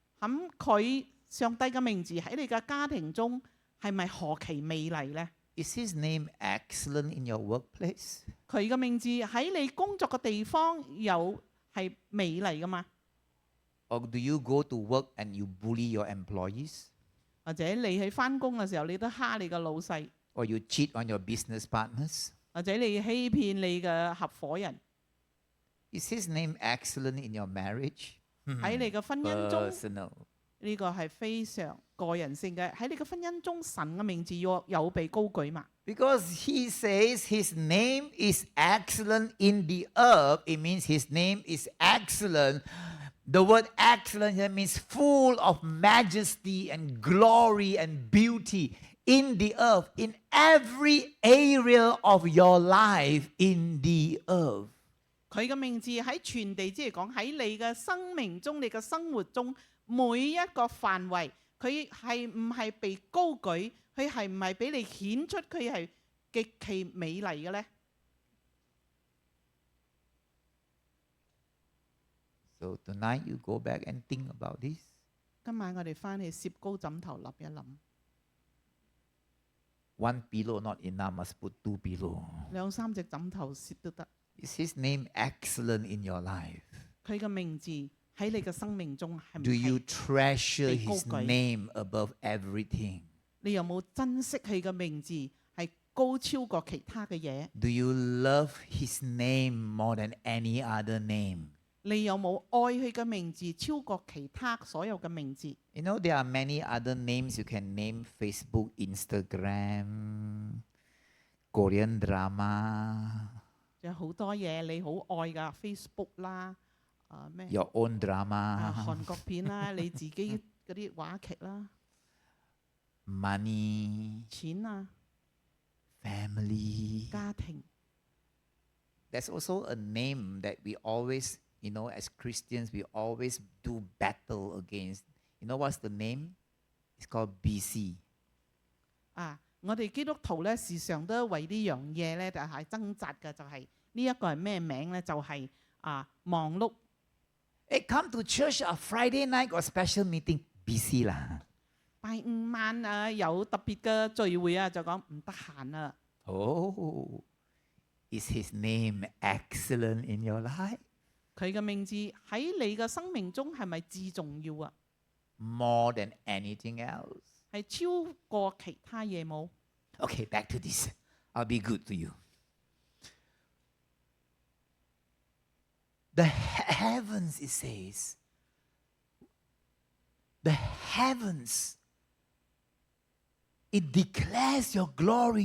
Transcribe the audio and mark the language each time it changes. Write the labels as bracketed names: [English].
[Cantonese] 咁佢上帝嘅名字喺你嘅家庭中係咪何其美麗呢？ [English] Is his name excellent in your workplace? [Cantonese] 佢嘅名字喺你工作嘅地方有係美麗噶嘛？ [English] Or do you go to work and you bully your employees? [Cantonese] 或者你喺翻工嘅時候，你都蝦你嘅老細， [English] Or you cheat on your business partners? [Cantonese] 或者你欺騙你嘅合夥人。 [English] Is his name excellent in your marriage? [Cantonese] 喺你嘅婚姻中， [English] Personal. [Cantonese] 呢個係非常個人性嘅。喺你嘅婚姻中，神嘅名字要有被高舉嘛？ [English] Because he says his name is excellent in the earth, it means his name is excellent. The word excellent here means full of majesty and glory and beauty in the earth, in every area of your life in the earth. [Cantonese] 佢嘅名字喺全地，即係講喺你嘅生命中、你嘅生活中每一個範圍，佢係唔係被高舉？佢係唔係俾你顯出佢係極其美麗嘅呢？ [English] So tonight you go back and think about this. [Cantonese] 今晚我哋翻去攝高枕頭諗一諗， [English] One pillow not enough, must put two pillow. [Cantonese] 兩三隻枕頭攝都得。 [English] Is his name excellent in your life? [Cantonese] 佢嘅名字喺你嘅生命中係唔 [English] Do you [Cantonese] 係？ [English] treasure his [Cantonese] 被高舉。 [English] name above everything? [Cantonese] 你有冇珍惜佢嘅名字係高超過其他嘅嘢？ [English] Do you love his name more than any other name? [Cantonese] 你有冇愛佢嘅名字超過其他所有嘅名字？ [English] You know, there are many other names you can name: Facebook, Instagram, Korean drama, [Cantonese] 有好多嘢你好愛㗎 ，Facebook 啦，咩 [English] your own drama, [Cantonese] 韓國片啦，你自己嗰啲話劇啦， [English] money, [Cantonese] 錢啊， [English] family. [Cantonese] 家庭。 [English] There's also a name that we always, you know, as Christians, we always do battle against. You know what's the name? It's called BC. [Cantonese] 我哋基督徒咧，時常都為呢樣嘢咧，就係掙扎嘅，就係呢一個係咩名咧？就係忙碌。 [English] Hey, come to church on Friday night or special meeting. BC lah. [Cantonese] 拜五晚有特別嘅聚會啊，就講唔得閒啊。 [English] Oh, is his name excellent in your life? [Cantonese] 佢嘅名字喺你嘅生命中係咪至重要啊？ [English] More than anything else. [Cantonese] 係超過其他嘢冇？ [English] Okay, back to this. I'll be good to you. The heavens, it says, the heavens, it declares your glory.